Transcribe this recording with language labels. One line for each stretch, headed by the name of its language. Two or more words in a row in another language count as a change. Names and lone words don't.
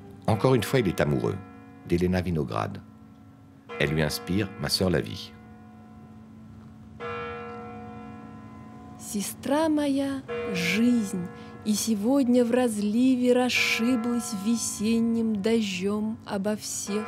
French: Encore une fois, il est amoureux d'Elena Vinograd. Elle lui inspire Ma sœur la vie.
Russian: Сестра моя — жизнь, и сегодня в разливе расшиблась весенним дождем обо всех.